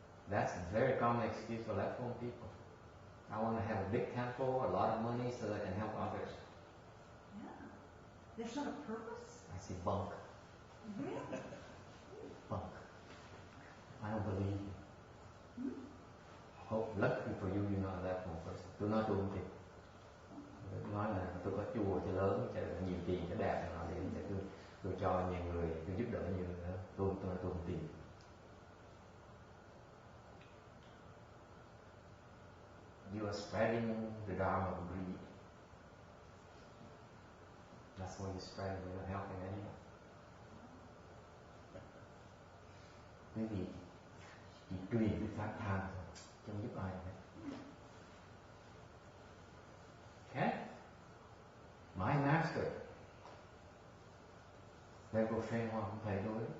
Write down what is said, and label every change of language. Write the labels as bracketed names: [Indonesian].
[English] That's a very common excuse for left home people. I want to have a big temple, a lot of money so that I can help others. Yeah. There's not a purpose? I see bunk. Really? Bunk. I don't believe you. Hope, lucky for you, you're not that one person. [Vietnamese] Tôi nói tôi không tin. Nói là tôi có chùa cho lớn, cho nhiều tiền, cho đẹp, để tôi cho nhiều người, tôi giúp đỡ nhiều người nữa. Tôi nói tôi không tin. [English] You are spreading the Dharma of greed. That's what you're spreading. You're not helping anyone. [Vietnamese] Quý vị chỉ truyền cái pháp tham thôi, không giúp ai hết. [English] Okay? My master. [Vietnamese] Đây cô Phê Hoa cũng thầy tôi.